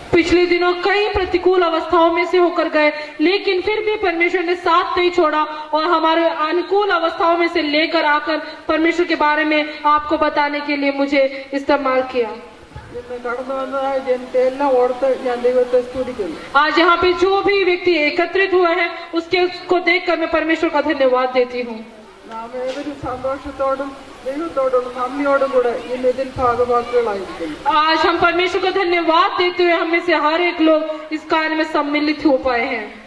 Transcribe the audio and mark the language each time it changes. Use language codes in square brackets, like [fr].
[hi] पिछले दिनों कई प्रतिकूल अवस्थाओं में से होकर गए, लेकिन फिर भी परमेश्वर ने साथ नहीं छोड़ा और हमारे अनुकूल अवस्थाओं में से लेकर आकर परमेश्वर के बारे में आपको बताने के लिए मुझे इस्तेमाल किया। [ml] ഇന്ന് കടന്നു വന്നതായ ജനത്തെ എല്ലാം ഓർത്ത് ഞാൻ ദൈവത്തെ സ്തുതിക്കുന്നു। [hi] आज यहाँ पे जो भी व्यक्ति एकत्रित हुए हैं उसको देखकर मैं परमेश्वर का धन्यवाद देती हूँ। [ml] നാം ഏവരും സന്തോഷത്തോടും ദൈവത്തോടും നന്ദിയോടും കൂടെ ഇന്ന് ഇതിൽ ഭാഗവാക്കുകളായിരിക്കുന്നു। [hi] आज हम परमेश्वर का धन्यवाद देते हुए हम में से हर एक लोग इस कार्य में सम्मिलित हो पाए हैं।